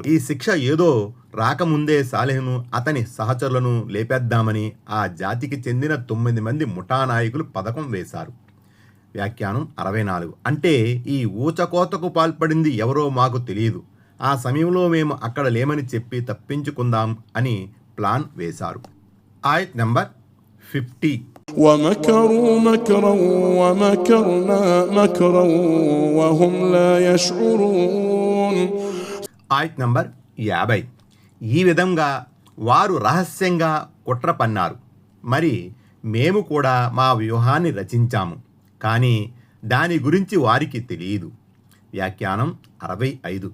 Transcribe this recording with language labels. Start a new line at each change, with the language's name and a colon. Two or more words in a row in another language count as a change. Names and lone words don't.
Telugu: ఈ శిక్ష ఏదో రాకముందే సాలెహ్ను అతని సహచరులను లేపేద్దామని ఆ జాతికి చెందిన 9 మంది ముఠా నాయకులు పథకం వేశారు. వ్యాఖ్యానం 64. అంటే ఈ ఊచకోతకు పాల్పడింది ఎవరో మాకు తెలియదు. ఆ సమయంలో మేము అక్కడ లేమని చెప్పి తప్పించుకుందాం అని ప్లాన్ వేశారు. ఆయత్ నంబర్ 50.
Arabic: ومكروا مكرا ومكرنا مكرا وهم لا يشعرون.
Telugu: ఆయత్ నంబర్ 50. ఈ విధంగా వారు రహస్యంగా కుట్ర పన్నారు. మరి మేము కూడా మా వ్యూహాన్ని రచించాము, కానీ దాని గురించి వారికి తెలియదు. వ్యాఖ్యానం 65.